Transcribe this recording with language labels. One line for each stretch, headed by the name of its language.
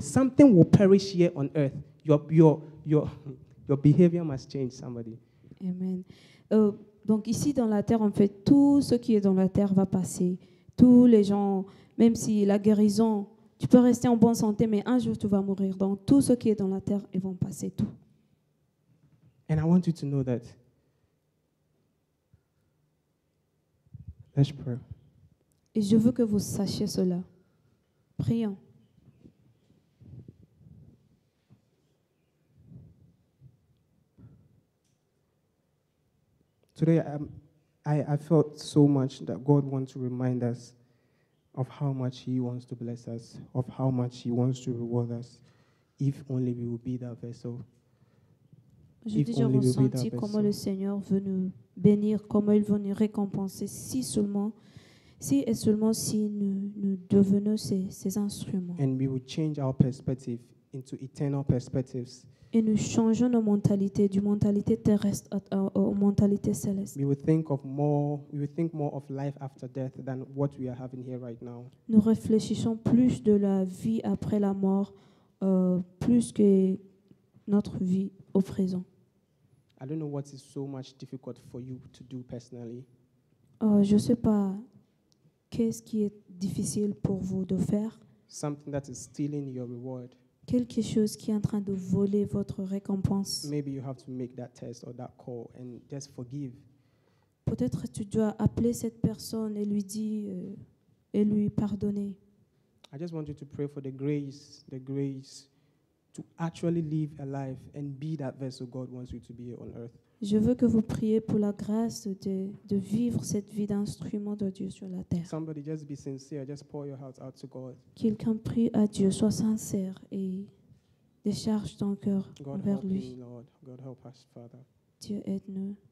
English: Something will perish here on earth. Your behavior must change. Somebody. Amen.
French: Donc ici dans la terre, en fait, tout ce qui est dans la terre va passer. Tous les gens, même si la guérison, tu peux rester en bonne santé, mais un jour tu vas mourir. Donc tout ce qui est dans la terre, ils vont passer tout.
English: And I want you to know that. Let's pray.
French: Et je veux que vous sachiez cela. Prions.
English: Today, I felt so much that God wants to remind us of how much He wants to bless us, of how much He wants to reward us, if only we will be that vessel.
French: J'ai déjà ressenti comment le Seigneur veut nous bénir, comment il veut nous récompenser, si et seulement si nous devenons ces instruments.
English: And we will change our perspective into eternal perspectives.
French: Et nous changeons nos mentalités, du mentalité terrestre aux mentalités célestes.
English: We will think more of life after death than what we are having here right now.
French: Nous réfléchissons plus de la vie après la mort, plus que notre vie au présent.
English: I don't know what is so much difficult for you to do personally.
French: Je ne sais pas qu'est-ce qui est difficile pour vous de faire.
English: Something that is stealing your reward.
French: Quelque chose qui est en train de voler votre récompense.
English: Maybe you have to make that test or that call and just forgive.
French: Peut-être tu dois appeler cette personne et lui dire et lui pardonner.
English: I just want you to pray for the grace to actually live a life and be that vessel God wants you to be on earth.
French: Je veux que vous priez pour la grâce de vivre cette vie d'instrument de Dieu sur la terre.
English: Somebody just be sincere, just pour your heart out to God.
French: Quelqu'un prie à Dieu, sois sincère et décharge ton cœur
English: God
French: vers
English: help
French: lui.
English: me, Lord. God help us, Father.
French: Dieu, aide-nous.